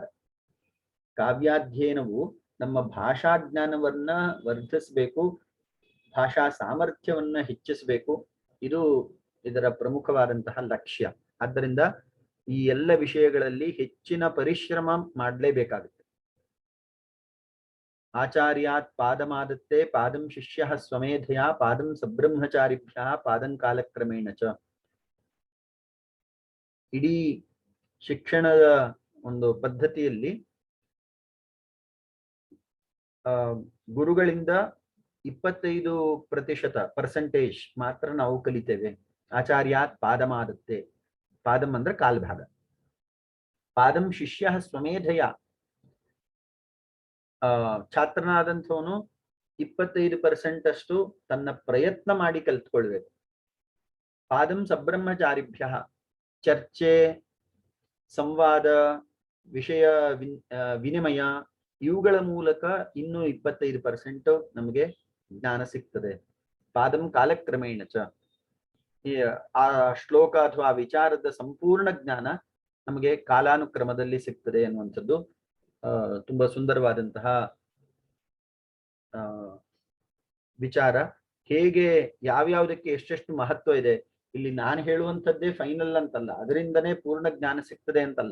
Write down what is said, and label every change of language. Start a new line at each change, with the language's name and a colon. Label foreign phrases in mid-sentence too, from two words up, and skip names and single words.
Kannada: ಕಾವ್ಯಾಧ್ಯಯನವು ನಮ್ಮ ಭಾಷಾ ಜ್ಞಾನವನ್ನ ವರ್ಧಿಸಬೇಕು, ಭಾಷಾ ಸಾಮರ್ಥ್ಯವನ್ನ ಹೆಚ್ಚಿಸಬೇಕು. ಇದು ಇದರ ಪ್ರಮುಖವಾದಂತಹ ಲಕ್ಷ್ಯ. ಆದ್ದರಿಂದ ಈ ಎಲ್ಲ ವಿಷಯಗಳಲ್ಲಿ ಹೆಚ್ಚಿನ ಪರಿಶ್ರಮ ಮಾಡಲೇಬೇಕಾಗುತ್ತೆ.
Sanskrit: ಆಚಾರ್ಯಾತ್ ಪಾದಮಾದತ್ತೆ ಪಾದಂ ಶಿಷ್ಯ ಸ್ವಮೇಧಯ ಪಾದಂ ಸಬ್ರಹ್ಮಚಾರಿಭ್ಯ ಪಾದಂ ಕಾಲಕ್ರಮೇಣ ಚ.
Kannada: ಇಡೀ ಶಿಕ್ಷಣದ ಒಂದು ಪದ್ಧತಿಯಲ್ಲಿ ಗುರುಗಳಿಂದ 25% ಮಾತ್ರ ನಾವು ಕಲಿತೇವೆ.
Sanskrit: ಆಚಾರ್ಯಾತ್ ಪಾದಮಾದತ್ತೆ,
Kannada: ಪಾದಂ ಅಂದ್ರೆ ಕಾಲ್ಭಾಗ.
Sanskrit: ಪಾದಂ ಶಿಷ್ಯ ಸ್ವಮೇಧಯ,
Kannada: ಛಾತ್ರನಾದಂಥವನು 25% ಅಷ್ಟು ತನ್ನ ಪ್ರಯತ್ನ ಮಾಡಿ ಕಲ್ತ್ಕೊಳ್ಬೇಕು.
Sanskrit: ಪಾದಂ ಸಬ್ರಹ್ಮಚಾರಿಭ್ಯ,
Kannada: ಚರ್ಚೆ, ಸಂವಾದ, ವಿಷಯ ವಿನಿಮಯ ಇವುಗಳ ಮೂಲಕ ಇನ್ನೂ 25% ನಮಗೆ ಜ್ಞಾನ ಸಿಗ್ತದೆ.
Sanskrit: ಪಾದಂ ಕಾಲಕ್ರಮೇಣ ಚ,
Kannada: ಆ ಶ್ಲೋಕ ಅಥವಾ ವಿಚಾರದ ಸಂಪೂರ್ಣ ಜ್ಞಾನ ನಮಗೆ ಕಾಲಾನುಕ್ರಮದಲ್ಲಿ ಸಿಗ್ತದೆ ಅನ್ನುವಂಥದ್ದು ತುಂಬಾ ಸುಂದರವಾದಂತಹ ವಿಚಾರ. ಹೇಗೆ ಯಾವ್ಯಾವುದಕ್ಕೆ ಎಷ್ಟೆಷ್ಟು ಮಹತ್ವ ಇದೆ, ಇಲ್ಲಿ ನಾನು ಹೇಳುವಂಥದ್ದೇ ಫೈನಲ್ ಅಂತಲ್ಲ, ಅದರಿಂದನೇ ಪೂರ್ಣ ಜ್ಞಾನ ಸಿಗ್ತದೆ ಅಂತಲ್ಲ.